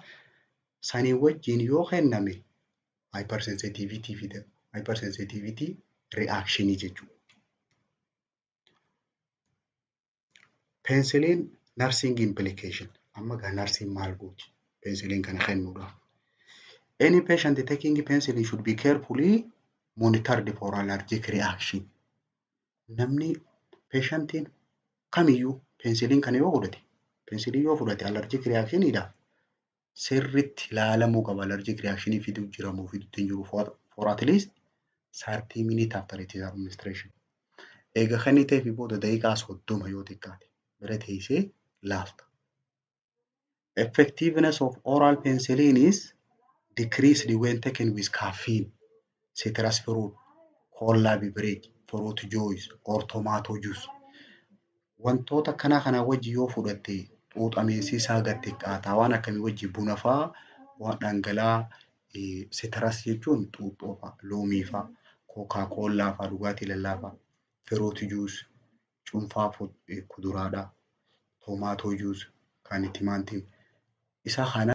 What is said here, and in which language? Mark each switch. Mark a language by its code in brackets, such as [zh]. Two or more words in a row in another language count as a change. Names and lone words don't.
[om] Sanii wajjin yoo kenname hypersensitivity fida. [en] Hypersensitivity reaction jechuudha. Penicillin nursing implication. [om] Amma gaa nursing maal gooti? Penicillin kana kennuudha. [en] Any patient taking penicillin should be carefully monitored for allergic reaction. [om] Namni patientiin kamiyyuu penicillin kana yoo fudhate, penicillin yoo fudhate [en] allergic reaction [om] idha. Sirriitti ilaalamuu qaba [en] allergic reaction [om] fiduu jiramuu fiduutti hin jiru [en] for at least 30 minutes after its administration. [om] Eega kan ta'e fi booda daqiiqaa 30 yoo xiqqaate bira teessee laalta. [en] Effectiveness of oral penicillin is decreased when taken with caffeine, citrus fruit, cola beverage, fruit juice or tomato juice. [om] Wantoota kana wajji yoo fudhatte xuuxameensi isaa gad xiqqaata. Waan akkamii wajji buna fa'aa waan dhangala'aa citrus jechuun xuuxoo fa'aa, loomii fa'aa, coca-cola fa'aa dhugaatii lallaafaa, [en] fruit juice [om] cuunfaa kuduraadhaa, [en] tomato juice [om] kan timaantiin isa kana